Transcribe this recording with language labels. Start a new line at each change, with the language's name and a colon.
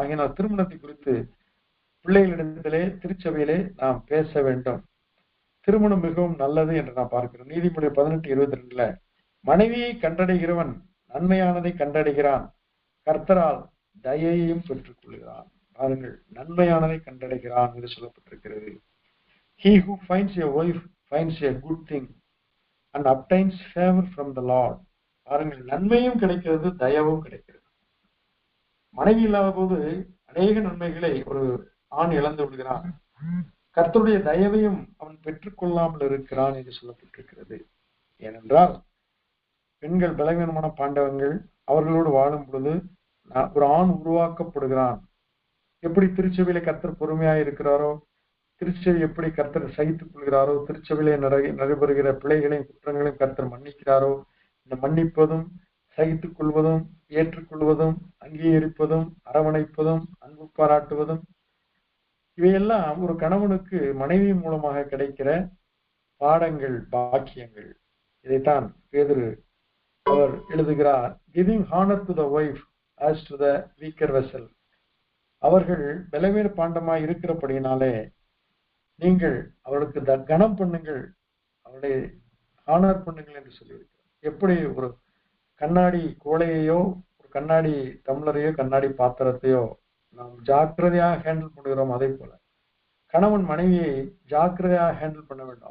Tamil: ஆகையினால் திருமணத்தை குறித்து பிள்ளைகளிடத்திலே திருச்சபையிலே நாம் பேச வேண்டும். திருமணம் மிகவும் நல்லது என்று நாம் பார்க்கிறோம். நீதிமொழி 18:22 மனைவியை கண்டடைகிறவன் நன்மையானதை கண்டடைகிறான், கர்த்தரால் தயையையும் பெற்றுக் கொள்கிறான். பாருங்கள், நன்மையானதை கண்டடைகிறான் என்று சொல்லப்பட்டிருக்கிறது.
English: He who finds a wife finds a good thing and obtains favor from the Lord.
Tamil: பாருங்கள், நன்மையும் கிடைக்கிறது, தயவும் கிடைக்கிறது. மனைவி இல்லாத போது அநேக நன்மைகளை ஒரு ஆண் இழந்து விடுகிறான். கர்த்தருடைய தயவையும் அவன் பெற்றுக்கொள்ளாமல் இருக்கிறான் என்று சொல்லப்பட்டிருக்கிறது. ஏனென்றால் பெண்கள் பலவீனமான பாண்டவங்கள், அவர்களோடு வாழும் பொழுது ஒரு ஆண் உருவாக்கப்படுகிறான். எப்படி திருச்சபையில கர்த்தர் பொறுமையாக இருக்கிறாரோ, திருச்சபை எப்படி கர்த்தர் சகித்துக் கொள்கிறாரோ, திருச்சபையிலே நடைபெறுகிற பிழைகளையும் குற்றங்களையும் கர்த்தர் மன்னிக்கிறாரோ, இந்த மன்னிப்பதும் சகித்துக் கொள்வதும் ஏற்றுக்கொள்வதும் அங்கீகரிப்பதும் அரவணைப்பதும் அன்பு பாராட்டுவதும் இவையெல்லாம் ஒரு கணவனுக்கு மனைவி மூலமாக கிடைக்கிற பாடங்கள், பாக்கியங்கள். இதைத்தான் பேதுரு அவர் எழுதுகிறார்,
English: giving honor to the wife as to the weaker vessel.
Tamil: அவர்கள் பலவீன பாண்டமாய் இருக்கிறபடியினாலே நீங்கள் அவர்களுக்கு கனம் பண்ணுங்கள், அவருடைய ஹானர் பண்ணுங்கள் என்று சொல்லியிருக்கிறார். எப்படி ஒரு கண்ணாடி கோலையையோ ஒரு கண்ணாடி டம்ளரையோ கண்ணாடி பாத்திரத்தையோ நாம் ஜாக்கிரதையாக ஹேண்டில் பண்ணுகிறோம், அதே போல கணவன் மனைவியை ஜாக்கிரதையாக ஹேண்டில் பண்ண வேண்டும்.